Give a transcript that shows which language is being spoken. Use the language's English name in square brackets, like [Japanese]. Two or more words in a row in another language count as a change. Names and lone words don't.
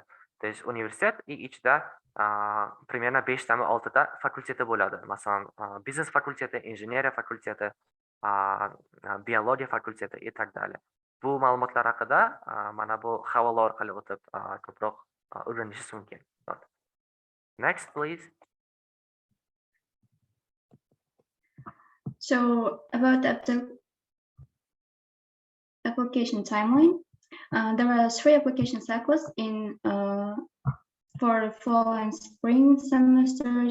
[Russian] То есть [Uzbek] universitet ichida примерно 5 tami 6 ta fakulteti bo'ladi. Masalan, biznes fakulteti, injineriya fakulteti, biologiya fakulteti [Russian] и так далее. [Uzbek] Bu ma'lumotlar haqida mana bu havola orqali o'tib ko'proq o'rganishingiz mumkin. [English] Next, please. So about the application timeline, there are 3 application cycles for fall and spring semesters.